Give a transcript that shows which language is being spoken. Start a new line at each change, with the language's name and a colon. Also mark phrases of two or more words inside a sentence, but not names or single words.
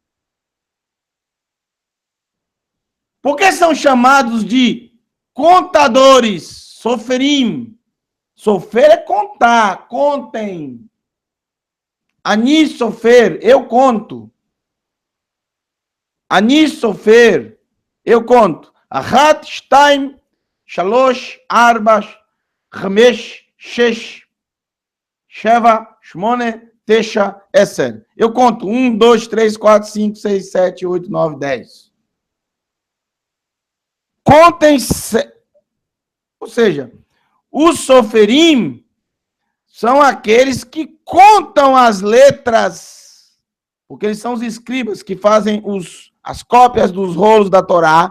Portuguese: Por que são chamados de contadores? Soferim. Sofer é contar, contem.
Hebrew: אני סופר,
Portuguese: eu conto.
Hebrew: אני סופר,
Portuguese: eu conto.
Hebrew: אחת שתיים שלוש ארבע חמש שש שבע שמונה תשע עשר.
Portuguese: Eu conto 1, 2, 3, 4, 5, 6, 7, 8, 9, 10. Contem, ou seja, os soferim são aqueles que contam as letras, porque eles são os escribas que fazem as cópias dos rolos da Torá.